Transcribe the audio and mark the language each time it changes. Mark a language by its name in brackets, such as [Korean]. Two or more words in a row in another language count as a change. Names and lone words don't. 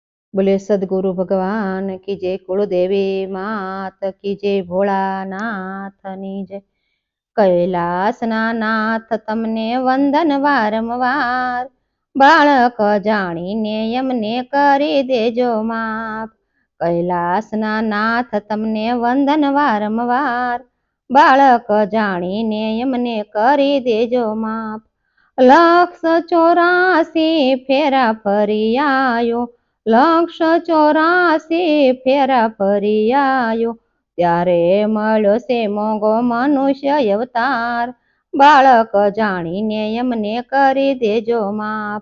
[Hindi] बोले सदगुरु भगवान की जय, कुलदेवी मात की जय, [Gujarati] ભોળાનાથની જય। કૈલાસના નાથ તમને વંદન વારંવાર, બાળક જાણીને यમને કરી દેજો માફ। કૈલાસના નાથ તમને વંદન વારંવાર, બાળક જાણીને यમને કરી દેજો માફ। 184 ફેરા ફરી આયો, 184 ફેરા ફરી આયો, ત્યારે મળ્યો છે મોંઘો મનુષ્ય અવતાર, બાળક જાણીને એમને કરી દેજો માફ।